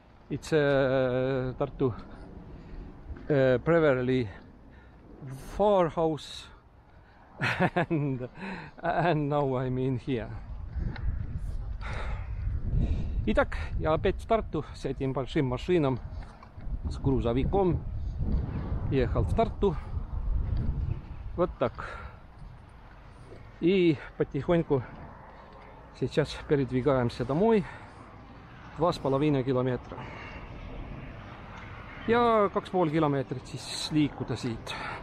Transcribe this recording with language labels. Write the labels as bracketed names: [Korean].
[English] It's Tartu Beverly Farhouse and now I'm in here. [Russian] Итак, я опять в Тарту с этим большим машином, с грузовиком. Ехал в Тарту. Вот так. И потихоньку сейчас передвигаемся домой. [Estonian] 2,5 kilomeetrit. Ja 2,5 kilomeetrit siis liikuda siit.